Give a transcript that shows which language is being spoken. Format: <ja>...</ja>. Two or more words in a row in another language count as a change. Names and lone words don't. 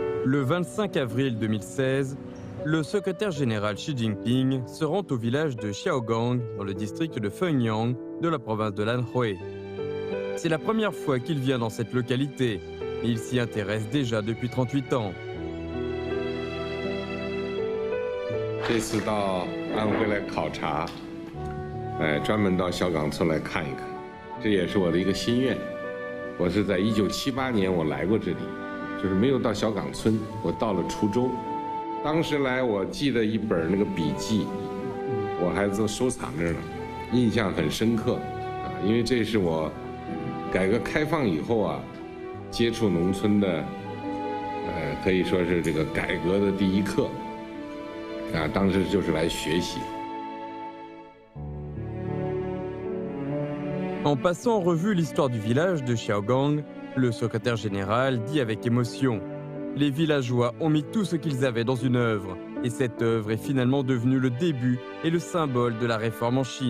<fr>Le 25 avril 2016, le secrétaire général Xi Jinping se rend au village de Xiaogang, dans le district de Fenyang de la province de l'Anhui. C'est la première fois qu'il vient dans cette localité, et il s'y intéresse déjà depuis 38 ans.</fr> <zh>这次到安徽来考察，专门到小岗村来看一看，这也是我的一个心愿。我是在1978年我来过这里，就是没有到小岗村，我到了滁州。当时来我记得一本那个笔记，我还都收藏着呢，印象很深刻啊，因为这是我改革开放以后啊接触农村的，可以说是这个改革的第一课。当时就是来学习。</zh> <fr>En passant en revue l'histoire du village de Xiaogang, le secrétaire général dit avec émotion « Les villageois ont mis tout ce qu'ils avaient dans une œuvre, et cette œuvre est finalement devenue le début et le symbole de la réforme en Chine.</fr>